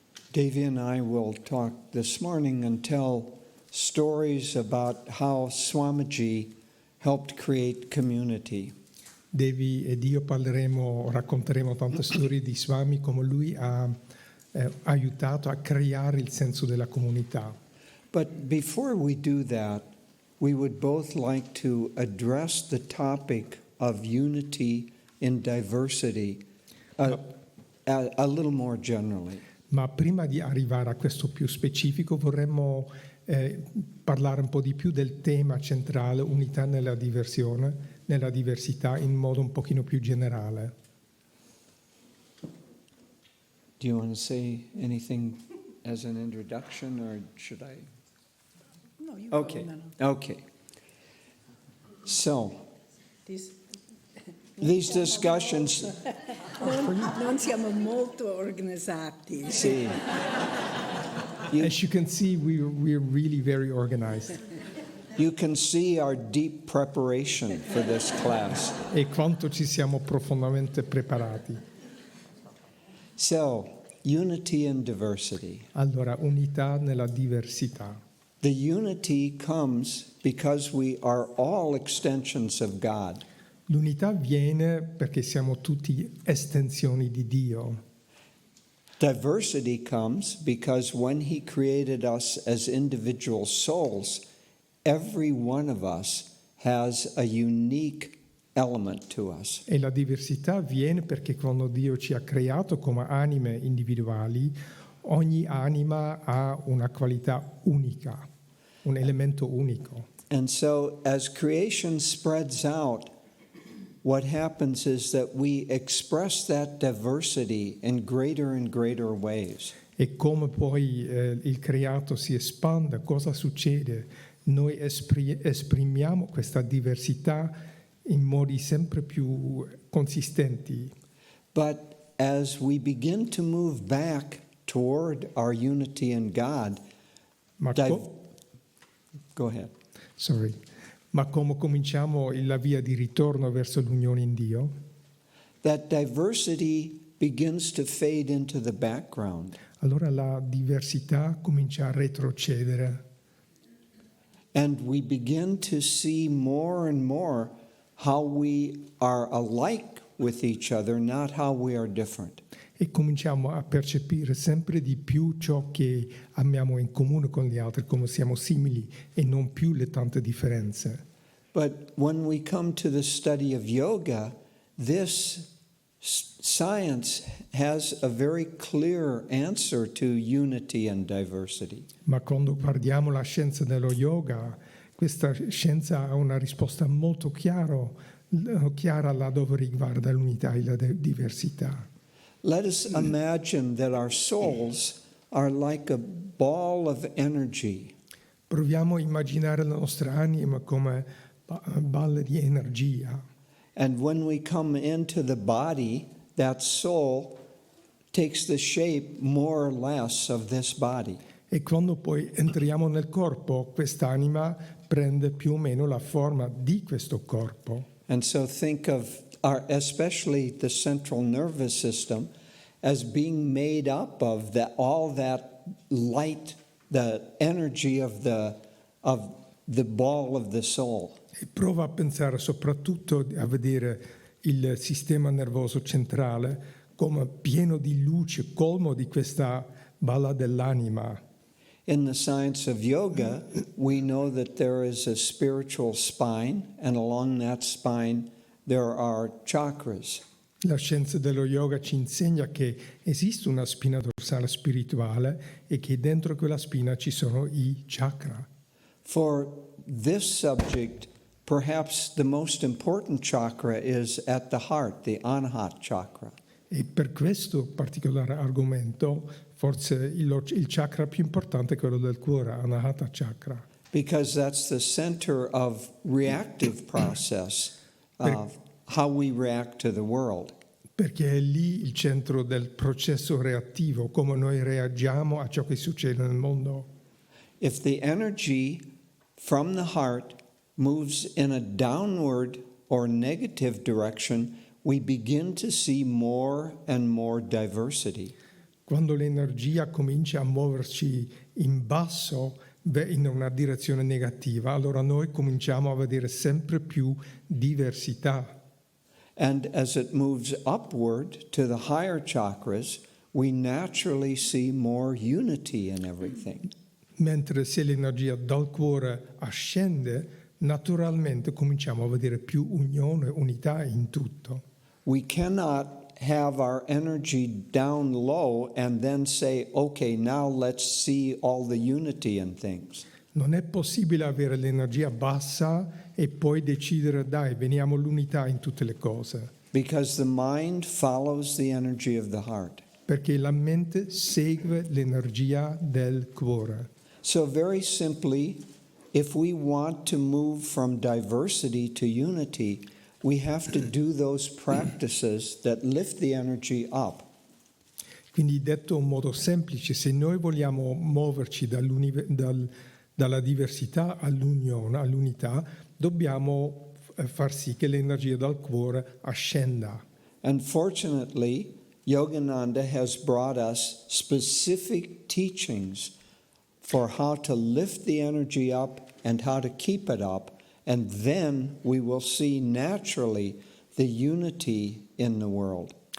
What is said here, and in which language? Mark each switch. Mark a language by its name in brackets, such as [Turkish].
[English] Devi and I will talk this morning and tell stories about how Swamiji helped create community. [Italian] Devi ed io racconteremo tante storie di Swami, come lui ha aiutato a creare il senso della comunità. [English] But before we do that, we would both like to address the topic of unity in diversity a little more generally. [Italian] Ma prima di arrivare a questo più specifico vorremmo parlare un po' di più del tema centrale, unità nella diversità, in modo un pochino più generale. [English] Do you want to say anything as an introduction, or should I? No, you Okay. go. No. Okay. So, These discussions, [Italian] non siamo molto organizzati. [English] see, As you can see, we're really very organized. you can see our deep preparation for this class. [Italian] E quanto ci siamo profondamente preparati. [English] So, unity and diversity. [Italian] Allora, unità nella diversità. [English] The unity comes because we are all extensions of God. [Italian] L'unità viene perché siamo tutti estensioni di Dio. [English] Diversity comes because when He created us as individual souls, every one of us has a unique element to us. [Italian] E la diversità viene perché quando Dio ci ha creato come anime individuali, ogni anima ha una qualità unica, un elemento unico. [English] And so as creation spreads out, what happens is that we express that diversity in greater and greater ways. [Italian] E come poi il creato si espande, cosa succede? Noi esprimiamo questa diversità in modi sempre più consistenti. [English] But as we begin to move back toward our unity in God, [Italian] Ma, [English] go ahead. sorry. [Italian] Ma come cominciamo la via di ritorno verso l'unione in Dio, [English] That diversity begins to fade into the background. [Italian] allora la diversità comincia a retrocedere [English] And we begin to see more and more how we are alike with each other, not how we are different. [Italian] e cominciamo a percepire sempre di più ciò che abbiamo in comune con gli altri, come siamo simili e non più le tante differenze. [English] But when we come to the study of yoga, this science has a very clear answer to unity and diversity. [Italian] Ma quando guardiamo la scienza dello yoga, questa scienza ha una risposta molto chiara laddove riguarda l'unità e la diversità. [English] Let us imagine that our souls are like a ball of energy. [Italian] Proviamo a immaginare la nostra anima come balle di energia. [English] And when we come into the body, that soul takes the shape more or less of this body. [Italian] E quando poi entriamo nel corpo, quest'anima prende più o meno la forma di questo corpo. [English] And so think of especially the central nervous system as being made up of all that light, the energy of the ball of the soul. [Italian] E prova a pensare soprattutto a vedere il sistema nervoso centrale come pieno di luce, colmo di questa balla dell'anima. [English] In the science of yoga, we know that there is a spiritual spine, and along that spine there are chakras. [Italian] La scienza dello yoga ci insegna che esiste una spina dorsale spirituale e che dentro quella spina ci sono i chakra. [English] For this subject, perhaps the most important chakra is at the heart, the Anahat chakra. [Italian] E per questo particolare argomento, forse il chakra più importante è quello del cuore, Anahata chakra. [English] Because that's the center of reactive process of how we react to the world. [Italian] Perché è lì il centro del processo reattivo, come noi reagiamo a ciò che succede nel mondo. [English] If the energy from the heart moves in a downward or negative direction, we begin to see more and more diversity. [Italian] Quando l'energia comincia a muoverci in basso, in una direzione negativa, allora noi cominciamo a vedere sempre più diversità. [English] And as it moves upward to the higher chakras, we naturally see more unity in everything. [Italian] Mentre se l'energia dal cuore ascende, naturalmente cominciamo a vedere più unione, unità in tutto. [English] We cannot have our energy down low and then say, okay, now let's see all the unity in things. [Italian] Non è possibile avere l'energia bassa e poi decidere, dai, veniamo all'unità in tutte le cose. [English] Because the mind follows the energy of the heart. [Italian] Perché la mente segue l'energia del cuore. [English] So very simply, if we want to move from diversity to unity, we have to do those practices that lift the energy up. [Italian] Quindi detto in modo semplice, se noi vogliamo muoverci dalla diversità all'unione, all'unità, dobbiamo far sì che l'energia dal cuore ascenda. [English] And fortunately, Yogananda has brought us specific teachings for how to lift the energy up and how to keep it up, and then we will see naturally the unity in the world.